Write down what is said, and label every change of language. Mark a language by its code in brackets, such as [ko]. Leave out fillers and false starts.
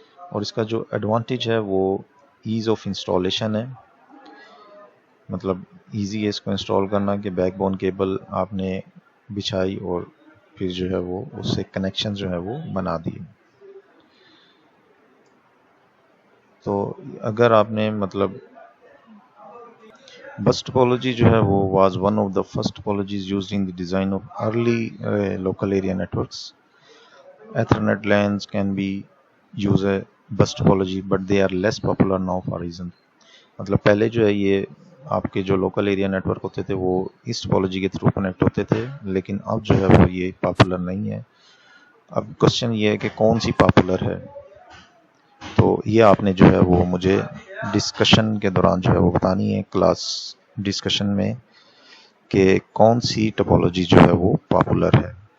[ur] اور اس کا جو ایڈوانٹیج ہے وہ ایز آف انسٹالیشن ہے. مطلب ایزی ہے اس کو انسٹال کرنا کہ بیک بون کیبل آپ نے بچھائی اور پھر جو ہے وہ اس سے کنیکشن جو ہے وہ بنا دیے. تو اگر آپ نے مطلب بس ٹپولوجی جو ہے وہ [en] Was one of the first topologies used in the design of early local area networks. Ethernet LANs can be use a bus topology but they are less popular now for reason. [ur] مطلب پہلے جو ہے یہ آپ کے جو لوکل ایریا نیٹ ورک ہوتے تھے وہ اس ٹپولوجی کے تھرو کنیکٹ ہوتے تھے، لیکن اب جو ہے وہ یہ پاپولر نہیں ہے. اب کوشچن یہ ہے کہ کون سی پاپولر ہے، تو یہ آپ نے جو ہے وہ مجھے ڈسکشن کے دوران جو ہے وہ بتانی ہے کلاس ڈسکشن میں کہ کون سی ٹپولوجی جو ہے وہ پاپولر ہے.